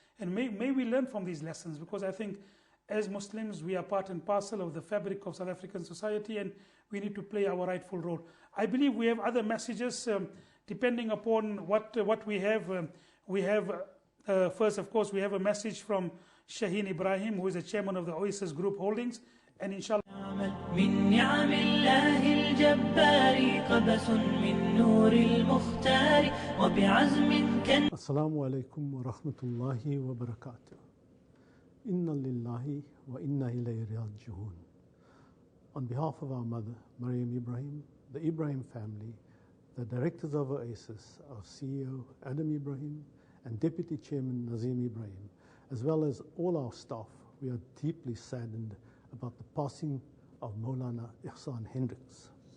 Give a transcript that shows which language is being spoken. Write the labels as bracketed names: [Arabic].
[English] And may we learn from these lessons, because I think as Muslims, we are part and parcel of the fabric of South African society, and we need to play our rightful role. I believe we have other messages depending upon what we have. First, of course, we have a message from Shaheen Ibrahim, who is the chairman of the Oasis Group Holdings, and inshallah. [Arabic] من نعم الله الجبار قبس من نور المختار وبعزم كان. السلام عليكم ورحمة الله وبركاته. Inna lillahi wa inna ilayhi raji'un. [English] On behalf of our mother, Maryam Ibrahim, the Ibrahim family, the directors of Oasis, our CEO, Adam Ibrahim, and Deputy Chairman Nazim Ibrahim, as well as all our staff, we are deeply saddened about the passing of Maulana Ihsan Hendricks.